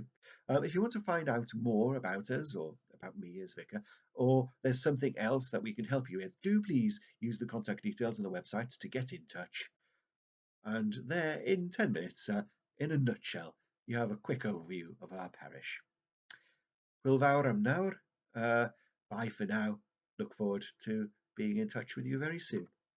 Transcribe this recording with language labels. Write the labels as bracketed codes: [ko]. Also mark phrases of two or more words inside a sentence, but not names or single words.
[en] If you want to find out more about us or about me as vicar, or there's something else that we can help you with, do please use the contact details on the website to get in touch. And there, in 10 minutes, in a nutshell, you have a quick overview of our parish. [cy] Hwyl fawr am nawr. [en] Bye for now. Look forward to being in touch with you very soon.